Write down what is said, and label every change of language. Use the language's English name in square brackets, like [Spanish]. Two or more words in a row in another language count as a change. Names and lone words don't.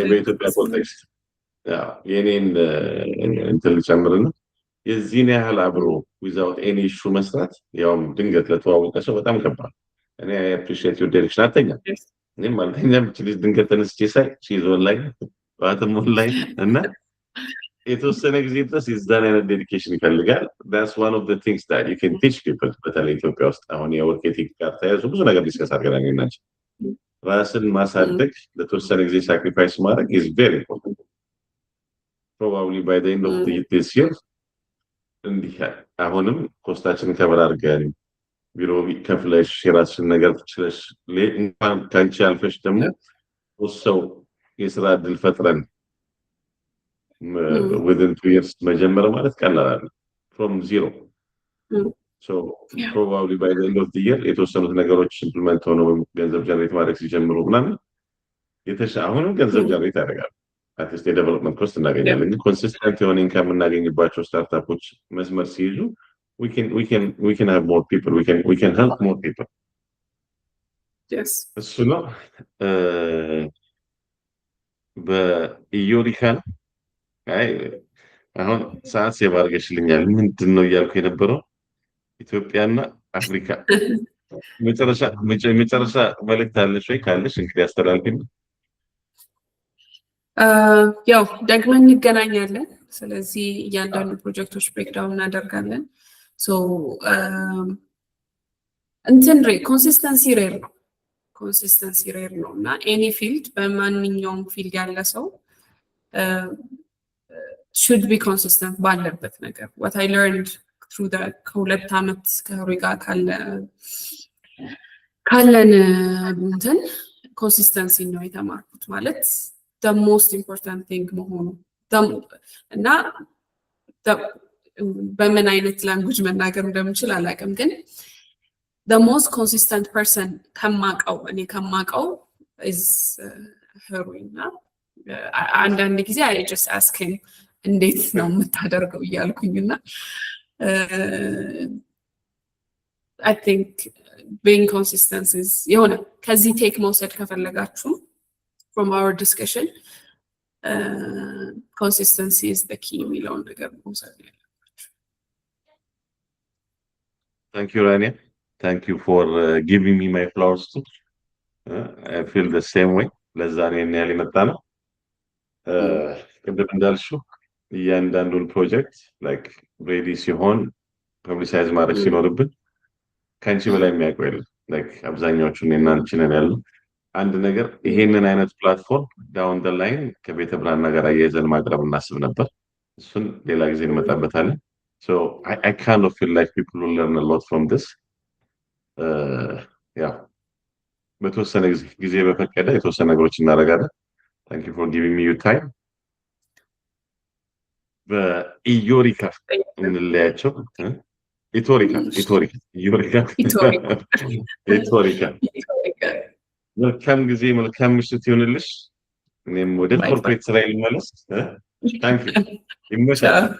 [Amharic] በኢትዮጵያ ኮንቴክስት ያው የኔን እንትን ልጨምርና የዚህን ያህል አብሮ [English] without any issue [Amharic] መስራት ያውም ድንገት ለተዋወቀ ሰው በጣም ከባድ። እኔ [English] I appreciate your dedication [Amharic] አልተኛም። [English] Yes. [Amharic] እኔም አልተኛም። እቺ ልጅ ድንገት ተነስቼ ሳይ [English] she's online [Amharic] ጠዋትም ኦንላይን እና የተወሰነ ጊዜ ድረስ የዛን አይነት ዴዲኬሽን ይፈልጋል። [English] that's one of the things that you can teach people [Amharic] በተለይ ኢትዮጵያ ውስጥ አሁን የወርክ ኤቲክ ጋር ተያይዞ ብዙ ነገር ዲስከስ አድርገናል ናቸው። ራስን ማሳደግ ለተወሰነ ጊዜ ሳክሪፋይስ ማድረግ [English] is very important. probably by the end of this year [Amharic] እንዲህ አሁንም ኮስታችንን ከበር አድርገን ቢሮ ከፍለሽ የራስሽን ነገር ትችለሽ እንኳን ከአንቺ አልፈሽ ደግሞ ሰው የስራ እድል ፈጥረን [English] within 2 years [Amharic] መጀመር ማለት ቀላል አይደለም [English] from zero. so probably by the end of the year [Amharic] የተወሰኑት ነገሮች ኢምፕሊመንት ሆነው ገንዘብ ጀነሬት ማድረግ ሲጀምሩ ምናምን አሁንም ገንዘብ ጀነሬት ያደርጋል። አትሊስት የዴቨሎፕመንት ኮስት እናገኛለን። ኮንሲስተንት የሆነ ኢንካም የምናገኝባቸው ስታርታፖች መስመር ሲይዙ [English] we can have more people, we can help more people. Yes. [Amharic] እሱ ነው በኢዮሪካን አይ አሁን ሰዓት ሴቭ አድርገሽልኛል። ምንድን ነው እያልኩ የነበረው ኢትዮጵያና አፍሪካ መጨረሻ መልእክት አለሽ ወይ? ካለሽ እንግዲህ አስተላልፊኝ። ያው ደግመን እንገናኛለን። ስለዚህ እያንዳንዱ ፕሮጀክቶች ብሬክዳውን እናደርጋለን። ሶ እንትን [English] consistency rare [Amharic] ነው። [English] consistency rare [Amharic] ነው እና [English] any field [Amharic] በማንኛውም ፊልድ ያለ ሰው [English] should be consistent [Amharic] ባለበት ነገር [English] what I learned through the [Amharic] ከሁለት ዓመት ከሩይ ጋር ካለን እንትን ኮንሲስተንሲ ነው የተማርኩት። ማለት [English] the most important thing [Amharic] መሆኑ እና በምን አይነት ላንጉጅ መናገር እንደምችል አላውቅም፣ ግን [English] the most consistent person [Amharic] እኔ ከማውቀው is ሩይ እና አንዳንድ ጊዜ [English] I just ask him [Amharic] እንዴት ነው የምታደርገው እያልኩኝና [English] I think being consistent is [Amharic] የሆነ ከዚህ ቴክ መውሰድ ከፈለጋችሁ [English] from our discussion consistency is the key [Amharic] የሚለውን ነገር መውሰድ ያለባችሁ። [English] Thank you Rania, thank you for giving me my flowers too. I feel the same way. [Amharic] ለዛሬ ያለ መጣ ነው ቅድም እንዳልሽው እያንዳንዱን ፕሮጀክት [English] like ready [Amharic] ሲሆን ፐብሊሳይዝ ማድረግ ሲኖርብን ከአንቺ በላይ የሚያውቀው የለም። ላይክ አብዛኛዎቹን እናንቺ ነን ያለው አንድ ነገር ይሄንን አይነት ፕላትፎርም [English] down the line [Amharic] ከቤተ ብርሃን ነገር አያይዘን ማቅረብ እናስብ ነበር። እሱን ሌላ ጊዜ እንመጣበታለን። [English] so I kind of feel like people will learn a lot from this. [Amharic] yeah በተወሰነ ጊዜ በፈቀደ የተወሰነ ነገሮች እናደርጋለን። [English] thank you for giving me your time. [Amharic] በኢዮሪካ እንለያቸው። ኢቶሪካ መልካም ጊዜ መልካም ምሽት ይሁንልሽ። እኔም ወደ ኮርፖሬት ስራ ልመለስ። [English] thank you [Amharic] ይመሻል።